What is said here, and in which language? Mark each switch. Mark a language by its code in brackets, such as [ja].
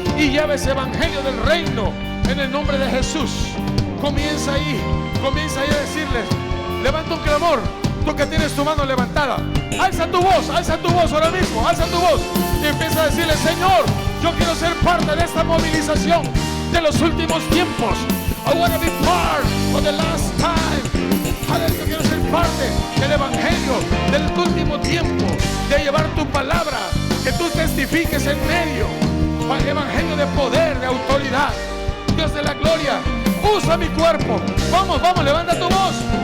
[es] Y lleva ese evangelio del reino en el nombre de Jesús. Comienza ahí a decirles: levanta un clamor. Tú que tienes tu mano levantada, alza tu voz ahora mismo, alza tu voz y empieza a decirle: Señor, yo quiero ser parte de esta movilización de los últimos tiempos. [en] I want to be part of the last time. [es] Aleluya, quiero ser parte del evangelio del último tiempo, de llevar tu palabra, que tú testifiques en medio, para el evangelio de poder, de autoridad. Dios de la gloria, usa mi cuerpo. Vamos, levanta tu voz.